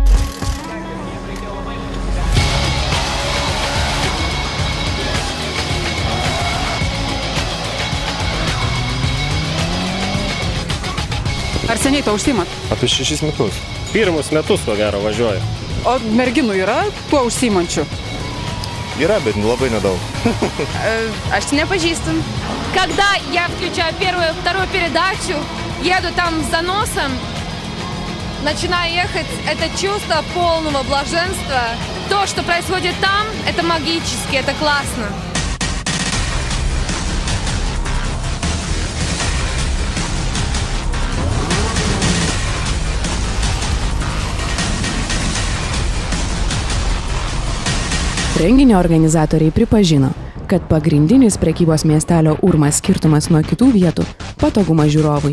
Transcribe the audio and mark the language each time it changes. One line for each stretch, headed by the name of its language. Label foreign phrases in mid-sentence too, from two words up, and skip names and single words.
Lithuanian: Ar seniai to užsiimat? Apie 6 metus. Pirmus metus, ko gero, važiuoju. O merginų yra tuo užsiimančių? Yra, bet labai nedaug. Aš не pažįstu.
Russian: Когда я включаю первую, вторую передачу, еду там за носом, начинаю ехать, это чувство полного блаженства. То, что происходит там, это магически, это классно.
Lithuanian: Renginio organizatoriai pripažino, kad pagrindinis prekybos miestelio Urmas skirtumas nuo kitų vietų – patogumas žiūrovui.